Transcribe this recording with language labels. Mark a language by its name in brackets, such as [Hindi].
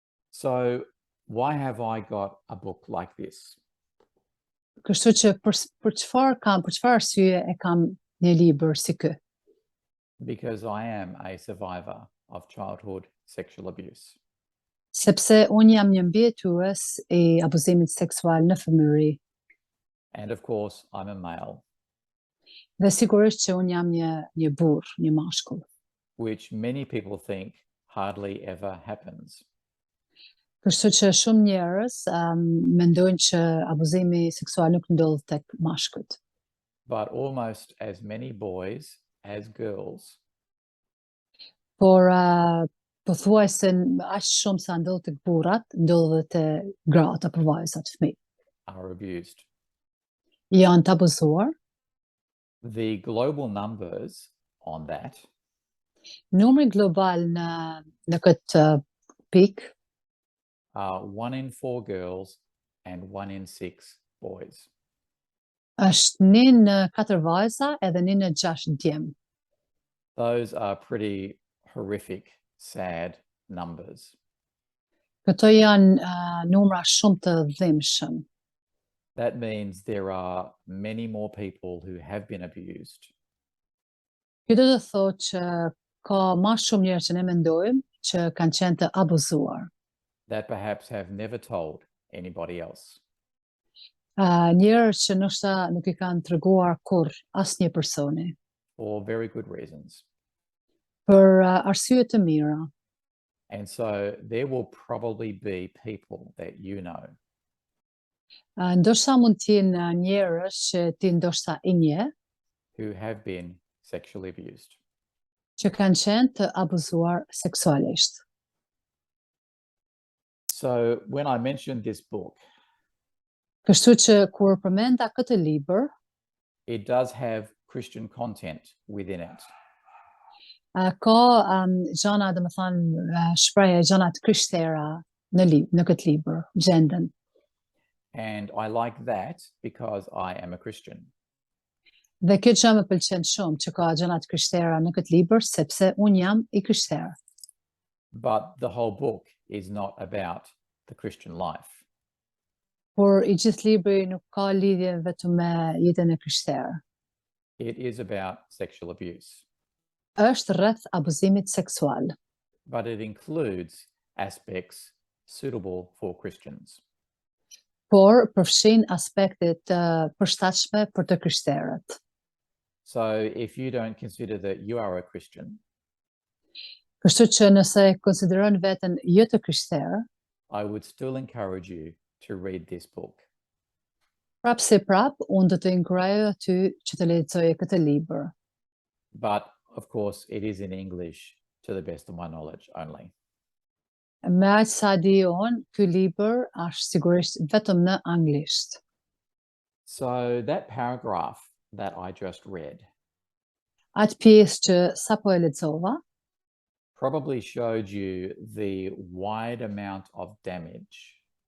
[English] So why have I got a book like this? [Albanian] Kështu që për çfarë arsye e kam një libër si ky? [English] Because I am a survivor of childhood sexual abuse. [Albanian] Sepse unë jam një mbijetues i abuzimit seksual në fëmijëri. [English] And of course, I'm a male. [Albanian] Dhe sigurisht që unë jam një burr, një mashkull. [English] Which many people think hardly ever happens. [Albanian] Kështu që shumë njerëz mendojnë që abuzimi seksual nuk ndodh tek mashkujt. [English] but almost as many boys as girls [Albanian] por pothuajse aq shumë sa ndodh tek burrat, ndodhet te gratë apo vajzat, fëmijë. [English] are abused. [Albanian] Janë të abuzuar. [English] The global numbers on that [Albanian] Numri global në këtë pikë [English] are 1 in 4 girls and 1 in 6 boys. [Albanian] është 1 në 4 vajza edhe 1 në 6 djem. [English] Those are pretty horrific, sad numbers. [Albanian] Këto janë numra shumë të dhimbshëm. [English] That means there are many more people who have been abused [Albanian] Kjo do të thotë që ka ma shumë njerëz që ne mendojmë që kanë qenë të abuzuar. [English] that perhaps have never told anybody else. [Albanian] Njerëz që ndoshta nuk i kanë treguar kurr asnjë personi [English] For very good reasons. [Albanian] për arsye të mira. [English] And so there will probably be people that you know [Albanian] Ndoshta mund të jenë njerëz që ti ndoshta i njeh [English] who have been sexually abused. [Albanian] që kanë qenë të abuzuar seksualisht. [English] So when I mentioned this book, [Albanian] Kështu që kur përmenda këtë libër, [English] it does have Christian content within it. [Albanian] ka gjana, domethënë shprehje gjana të krishtere në këtë libër, gjenden. [English] And I like that because I am a Christian. [Albanian] Dhe kjo gjë më pëlqen shumë që ka gjana të krishtere në këtë libër sepse un jam i krishterë. [English] But the whole book is not about the Christian life. [Albanian] Por i gjithë libri nuk ka lidhje vetëm me jetën e krishterë. [English] It is about sexual abuse, [Albanian] Është rreth abuzimit seksual, [English] but it includes aspects suitable for Christians. [Albanian] por përfshin aspekte të përshtatshme për të krishterët. [English] So if you don't consider that you are a Christian, [Albanian] Kështu që nëse e konsideron veten jo të krishterë, [English] I would still encourage you to read this book. [Albanian] unë do të inkurajoj ty që të lexoje këtë libër. [English] But of course, it is in English to the best of my knowledge only. [Albanian] Me aq sa di unë, ky libër është sigurisht vetëm në anglisht. [English] So that paragraph that I just read [Albanian] Atë pjesë që sapo e lexova, [English] probably showed you the wide amount of damage